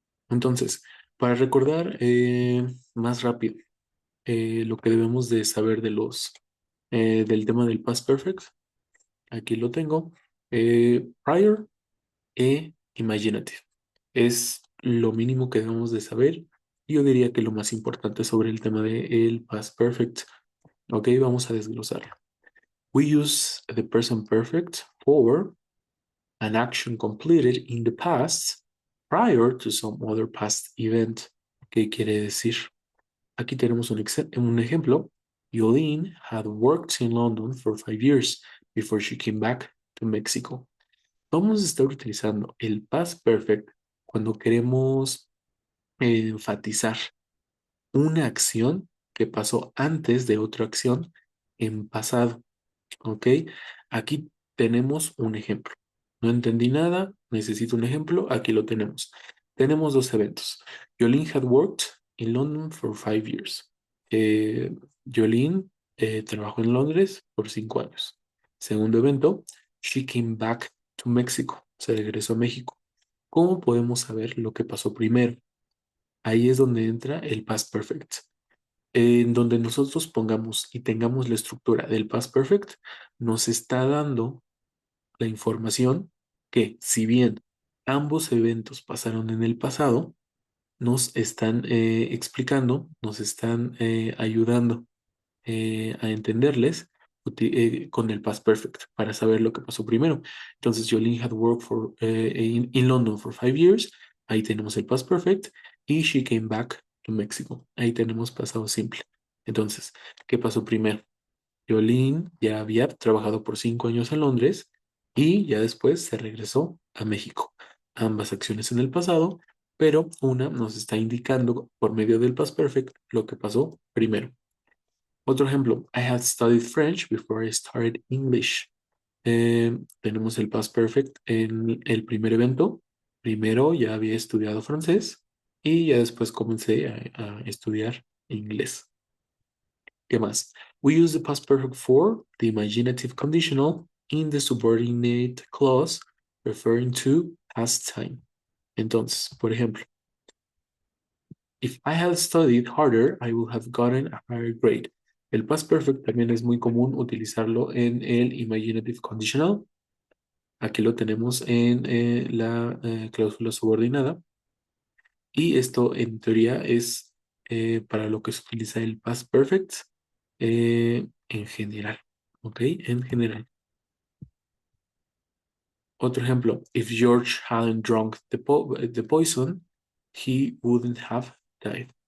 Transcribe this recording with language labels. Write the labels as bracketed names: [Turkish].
[Spanish] Entonces, para recordar más rápido lo que debemos de saber del tema del past perfect, aquí lo tengo. Prior e imaginative. Es lo mínimo que debemos de saber. Yo diría que lo más importante sobre el tema del past perfect. Ok, vamos a desglosarlo. [English] We use the present perfect for an action completed in the past prior to some other past event. [Spanish] ¿Qué quiere decir? Aquí tenemos un ejemplo. [English] Yolene had worked in London for 5 years before she came back to Mexico. [Spanish] Vamos a estar utilizando el past perfect cuando queremos enfatizar una acción que pasó antes de otra acción en pasado. ¿Ok? Aquí tenemos un ejemplo. No entendí nada, necesito un ejemplo, aquí lo tenemos. Tenemos dos eventos. [English] Jolene had worked in London for 5 years. [Spanish] Jolene trabajó en Londres por 5 años. Segundo evento, [English] she came back to Mexico. [Spanish] Se regresó a México. ¿Cómo podemos saber lo que pasó primero? Ahí es donde entra el past perfect. En donde nosotros pongamos y tengamos la estructura del past perfect, nos está dando la información que, si bien ambos eventos pasaron en el pasado, nos están explicando, nos están ayudando a entenderles con el past perfect para saber lo que pasó primero. Entonces, [English] Jolene had worked in London for 5 years. [Spanish] Ahí tenemos el past perfect. [English] Y she came back to Mexico. [Spanish] Ahí tenemos pasado simple. Entonces, ¿qué pasó primero? Jolene ya había trabajado por 5 años en Londres y ya después se regresó a México. Ambas acciones en el pasado, pero una nos está indicando por medio del past perfect lo que pasó primero. Otro ejemplo, [English] I had studied French before I started English. [Spanish] Tenemos el past perfect en el primer evento. Primero ya había estudiado francés y ya después comencé a estudiar inglés. ¿Qué más? [English] We use the past perfect for the imaginative conditional in the subordinate clause referring to past time. [Spanish] Entonces, por ejemplo, [English] if I had studied harder, I would have gotten a higher grade. [Spanish] El past perfect también es muy común utilizarlo en el imaginative conditional. Aquí lo tenemos en la cláusula subordinada. Y esto en teoría es para lo que se utiliza el past perfect en general. ¿Ok? En general. Otro ejemplo, [English] if George hadn't drunk the poison, he wouldn't have died.